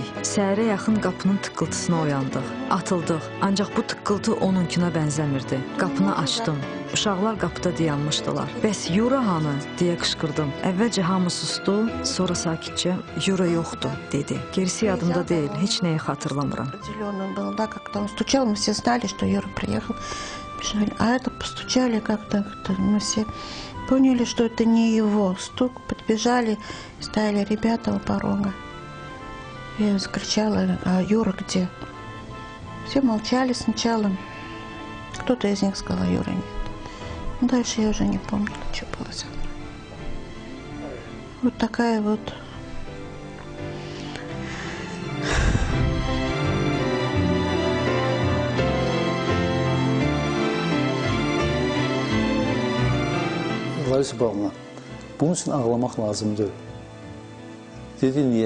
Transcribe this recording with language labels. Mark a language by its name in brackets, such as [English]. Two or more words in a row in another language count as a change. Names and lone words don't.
[Azerbaijani] Səhərə yaxın qapının tıqqıltısına oyandıq. Atıldıq, ancaq bu tıqqıltı onunkinə bənzəmirdi. Qapını açdım. Uşaqlar qapıda dayanmışdılar. Bəs Yura hanı? Deyə qışqırdım. Əvvəlcə hamı sustu, sonra sakitcə Yura yoxdur, dedi. Gerisi yadımda deyil, heç nəyi xatırlamıram. [Russian] Как-то он стучал, мы все знали, что Юра приехал. Бежали. А это постучали как-то, мы все поняли, что это не его стук. Подбежали, стояли ребята у порога. Я закричала: а Юра где? Все молчали сначала. Кто-то из них сказал: Юра нет. Дальше я уже не помню, что было со мной. Вот такая вот. [Azerbaijani] Larisa Pavlovna, bunun üçün ağlamaq lazımdır. Dedi, niyə?